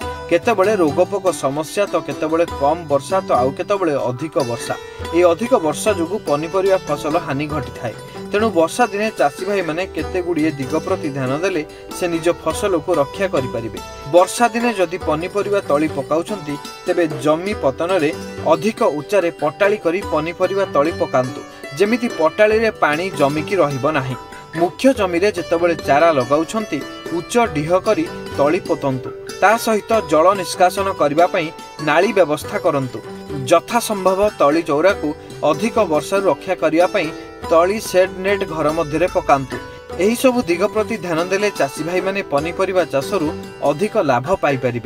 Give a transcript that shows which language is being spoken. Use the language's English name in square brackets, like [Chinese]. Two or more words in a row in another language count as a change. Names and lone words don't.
[Odia] କେତେବେଳେ ରୋଗପୋକ ସମସ୍ୟା ତ କେତେବେଳେ କମ ବର୍ଷା ତ ଆଉ କେତେବେଳେ ଅଧିକ ବର୍ଷା। ଏ ଅଧିକ ବର୍ଷା ଯୋଗୁ ପାଣିପରିବା ଫସଲ ହାନି ଘଟି ଥାଏ। ତେଣୁ ବର୍ଷା ଦିନେ ଚାଷୀ ଭାଇ ମାନେ କେତେ ଗୁଡ଼ିଏ ଦିଗ ପ୍ରତି ଧ୍ୟାନ ଦେଲେ ସେ ନିଜ ଫସଲ କୁ ରକ୍ଷା କରି ପାରିବେ। ବର୍ଷା ଦିନେ ଯଦି ପାଣିପରିବା ତଳି ପକାଉଛନ୍ତି ତେବେ ଜମି ପତନ ରେ ଅଧିକ ଉଚ୍ଚାରେ ପଟାଳି କରି ପାଣିପରିବା ତଳି ପକାନ୍ତୁ, ଯେମିତି ପଟାଳି ରେ ପାଣି ଜମିକି ରହିବ ନାହିଁ। ମୁଖ୍ୟ ଜମି ରେ ଯେତେବେଳେ ଚାରା ଲଗାଉଛନ୍ତି ଉଚ୍ଚ ଡିହ କରି ତଳି ପୋତନ୍ତୁ, ତା ସହିତ ଜଳ ନିଷ୍କାସନ କରିବା ପାଇଁ ନାଳି ବ୍ୟବସ୍ଥା କରନ୍ତୁ। ଯଥା ସମ୍ଭବ ତଳି ଚାରା କୁ ଅଧିକ ବର୍ଷା ରକ୍ଷା କରିବା ପାଇଁ ତଳି [English] shade net [Odia] ଘର ମଧ୍ୟ ପକାନ୍ତୁ। ଏହି ସବୁ ଦିଗ ପ୍ରତି ଧ୍ୟାନ ଦେଲେ ଚାଷୀ ଭାଇ ମାନେ ପାଣିପରିବା ଚାଷରୁ ଅଧିକ ଲାଭ ପାଇ ପାରିବେ।